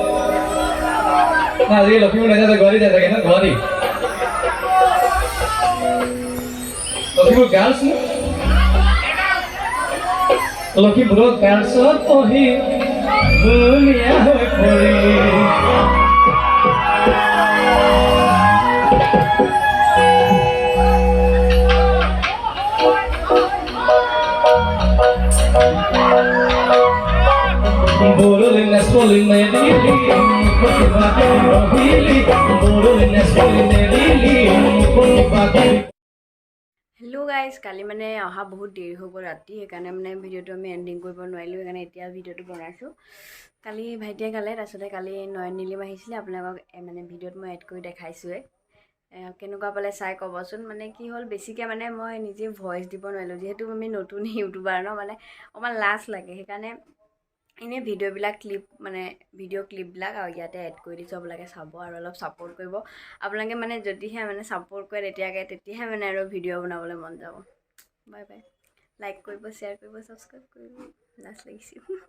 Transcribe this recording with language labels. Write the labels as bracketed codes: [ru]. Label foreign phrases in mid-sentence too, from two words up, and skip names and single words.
[as] না আজিকালি লখিমপুৰ নাযায় গুৱাহাটী যায় থাকে না গুৱাহাটী লখিমপুৰ গাৰ্লছ লখিমপুৰত গাৰ্লছত পঢ়ি ধুনীয়া হৈ পৰি Borolinas polinelili, potibate rohili, borolinas polinelili, potibate. [en] hello guys [as] কালি মানে অহা বহুত দেৰি হৈ গ'ল ৰাতি সেইকাৰণে মানে ভিডিঅ'টো আমি এণ্ডিং কৰিব নোৱাৰিলোঁ সেইকাৰণে এতিয়া ভিডিঅ'টো বনাইছোঁ কালি ভাইটিয়ে গালে তাৰপিছতে কালি নয়ন নীলিম আহিছিলে আপোনালোকক মানে ভিডিঅ'ত মই এড কৰি দেখাইছোঁৱে কেনেকুৱা পালে চাই ক'বচোন মানে কি হ'ল বেছিকৈ মানে মই নিজে ভইচ দিব নোৱাৰিলোঁ যিহেতু আমি নতুন ইউটিউবাৰ ন মানে অকণমান লাজ লাগে সেইকাৰণে এনেই ভিডিঅ' ক্লিপবিলাক আৰু ইয়াতে এড কৰি দিছোঁ আপোনালোকে চাব আৰু অলপ ছাপোৰ্ট কৰিব আপোনালোকে মানে যদিহে মানে ছাপোৰ্ট কৰে তেতিয়াহে মানে আৰু ভিডিঅ' বনাবলৈ মন যাব [en] bye bye [as] লাইক কৰিব শ্বেয়াৰ কৰিব ছাবস্ক্ৰাইব কৰিব লাজ লাগিছিল